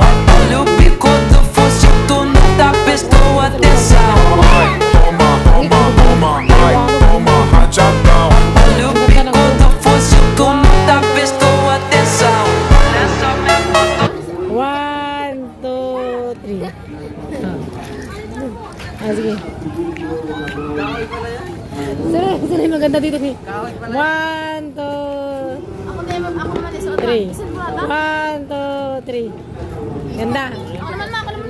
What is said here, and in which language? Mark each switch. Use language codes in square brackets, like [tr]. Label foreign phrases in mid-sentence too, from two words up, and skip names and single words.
[pt] Olha o bico do fuzil, tu não tá prestando atenção. Vai, toma, toma, toma, vai, toma rajadão. Olha o bico do fuzil, tu não tá prestando atenção. Olha só minha foto. 1, 2, 3. [tl] Sige. Sino yung maganda dito, Mi? 1, 2, Ako naman isuot. 3. Isan mo ba? 1, 2, 3. Ganda. Ako naman ma, ako naman ma.